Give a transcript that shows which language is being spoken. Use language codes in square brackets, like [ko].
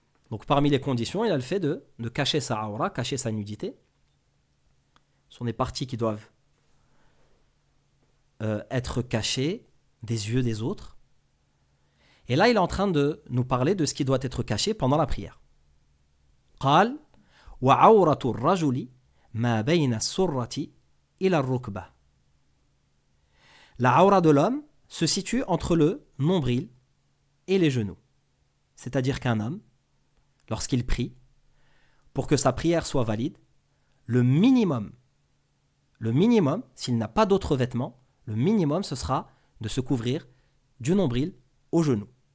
[fr] Donc parmi les conditions, il a le fait de cacher sa aura, cacher sa nudité. Ce sont des parties qui doivent être cachées des yeux des autres. Et là, il est en train de nous parler de ce qui doit être caché pendant la prière. [ar] قال وعورة الرجل ما بين السرة إلى الركبة. [fr] La aura de l'homme se situe entre le nombril et les genoux. C'est-à-dire qu'un homme, lorsqu'il prie, pour que sa prière soit valide, le minimum, s'il n'a pas d'autres vêtements, le minimum ce sera de se couvrir du nombril aux genoux.